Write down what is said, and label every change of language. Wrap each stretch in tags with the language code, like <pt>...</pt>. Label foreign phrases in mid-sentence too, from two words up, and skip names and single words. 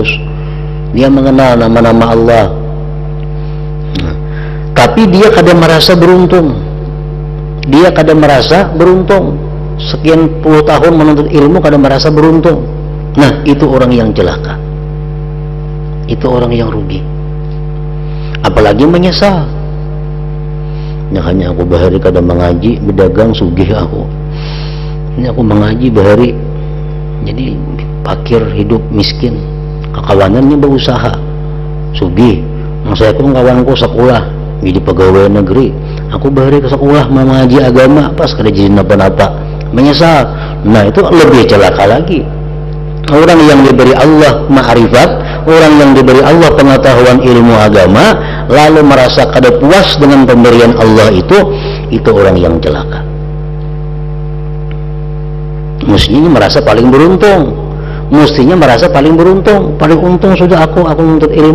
<id>Dia mengenal nama-nama Allah. Tapi dia kadang merasa beruntung. Dia kadang merasa beruntung. Sekian puluh tahun menuntut ilmu kadang merasa beruntung. Nah, itu orang yang celaka. Itu orang yang rugi. Apalagi menyesal. Nah,</id> <bjn>hanya aku bahari kadang mengaji, berdagang sugih aku. Ini aku mengaji bahari, jadi fakir, hidup miskin. Kekawanannya berusaha sugih.</bjn> <id>Saya pun kawanku sekolah jadi pegawai negeri.</id> <bjn>Aku bahari ke sekolah mengaji agama, pas kada jadi napa-napa,</bjn> <id>menyesal. Nah, itu lebih celaka lagi. Orang yang diberi Allah ma'rifat, orang yang diberi Allah pengetahuan ilmu agama, lalu merasa kada puas dengan pemberian Allah itu orang yang celaka. Mestinya merasa paling beruntung, mestinya merasa paling beruntung, paling untung sudah aku menuntut ilmu.</id>